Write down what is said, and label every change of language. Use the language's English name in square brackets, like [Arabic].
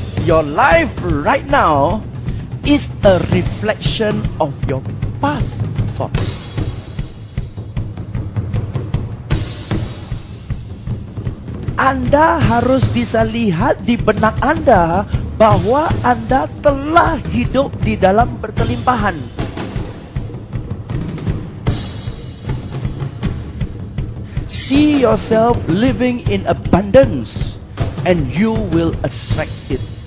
[English] your life right now is a reflection of your past thoughts. [Indonesian] Anda harus bisa lihat di benak Anda bahwa Anda telah hidup di dalam berkelimpahan. [English] See yourself living in abundance and you will attract it.